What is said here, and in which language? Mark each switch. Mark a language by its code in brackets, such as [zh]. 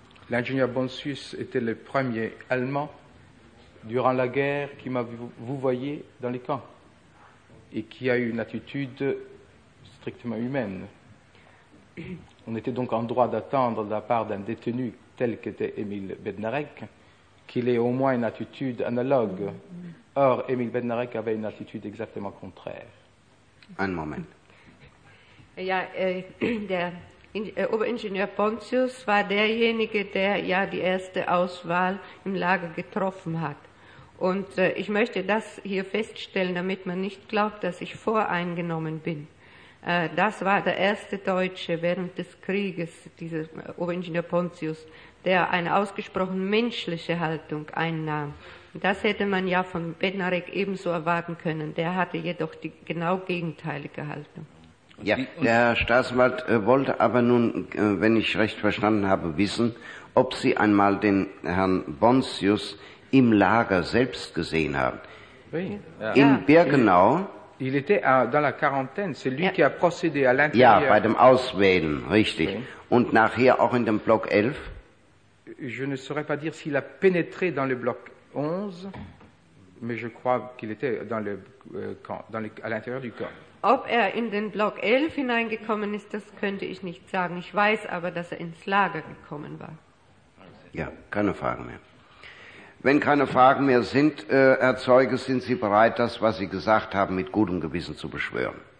[fr] L'ingénieur Bontius était le premier Allemand durant la guerre qui m'a vous voyé dans les camps et qui a eu une attitude strictement humaine. On était donc en droit d'attendre de la part d'un détenu tel qu'était Émile Bednarek qu'il ait au moins une attitude analogue. Or, Émile Benarek avait une attitude exactement contraire. Un moment. [de] Ja, der Oberingenieur Pontius war derjenige, der ja die erste Auswahl im Lager getroffen hat. Und ich möchte das hier feststellen, damit man nicht glaubt, dass ich voreingenommen bin. Das war der erste Deutsche während des Krieges, dieser Oberingenieur Pontius, der eine ausgesprochen menschliche Haltung einnahm. Das hätte man ja von Bednarek ebenso erwarten können. Der hatte jedoch die genau gegenteilige Haltung. Ja, der Herr Staatsanwalt wollte aber nun, wenn ich recht verstanden habe, wissen, ob Sie einmal den Herrn Pontius im Lager selbst gesehen haben. [fr] Oui. [de] In Birkenau. [fr] Il était dans la quarantaine, c'est lui qui a procédé à l'intérieur. [de] Ja, bei dem Auswählen, richtig. [fr] Oui. [de] Und nachher auch in dem Block 11. [fr] Je ne saurais pas dire s'il a pénétré dans le Block 11, mais je crois qu'il était à l'intérieur du camp. [de] Ob in den Block 11 hineingekommen ist, das könnte ich nicht sagen. Ich weiß aber, dass ins Lager gekommen war. Ja, keine Fragen mehr. Wenn keine Fragen mehr sind, Herr Zeuge, sind Sie bereit, das, was Sie gesagt haben, mit gutem Gewissen zu beschwören?